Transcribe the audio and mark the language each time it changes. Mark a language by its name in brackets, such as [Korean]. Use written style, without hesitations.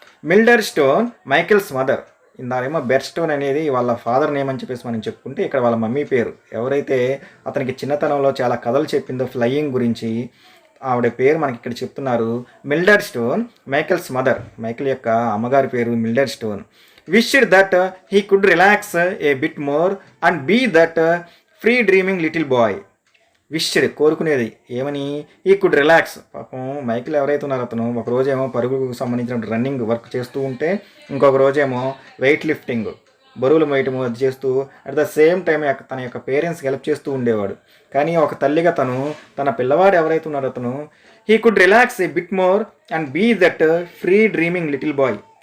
[Telugu] మిల్డర్ stone Michael's mother. ఇందాకేమో bet stone అనేది వాళ్ళ father name అని చెప్పేసి మనం చెప్పుకుంటే ఇక్కడ వాళ్ళ మమ్మీ పేరు. ఎవరైతే అతనికి చిన్నతనంలో చాలా కథలు చెప్పిందో ఫ్లయింగ్ గురించి, ఆవిడ పేరు మనకి ఇక్కడ చెప్తున్నారు మిల్డర్ స్టోన్, మైకిల్స్ మదర్. మైకిల్ యొక్క అమ్మగారి పేరు మిల్డర్ stone. [English] wished that he could relax a bit more and be that free dreaming little boy. [Telugu] Wished కోరుకునేది ఏమని, ఈ కుడ్ రిలాక్స్. పాపం మైకిల్ ఎవరైతే ఉన్నారో అతను ఒక రోజేమో పరుగుకు సంబంధించిన రన్నింగ్ వర్క్ చేస్తూ ఉంటే, ఇంకొక రోజేమో వెయిట్ లిఫ్టింగ్ బరువులు మోయటము అది చేస్తూ [English] at the same time [Telugu] తన యొక్క పేరెంట్స్కి హెల్ప్ చేస్తూ ఉండేవాడు. కానీ ఒక తల్లిగా తను తన పిల్లవాడు ఎవరైతే ఉన్నారో అతను [English] He could relax a bit more and be that free dreaming little boy.